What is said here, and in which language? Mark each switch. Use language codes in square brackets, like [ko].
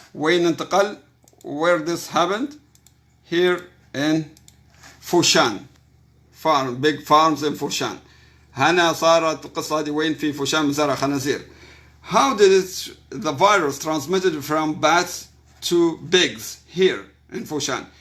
[ar] وين انتقل؟ [en] where this happened? Here in Foshan farm, big farms in Foshan. [ar] هنا صارت القصة هذه وين؟ في فوشان مزارع خنازير. [en] How did the virus transmitted from bats to pigs here in Foshan?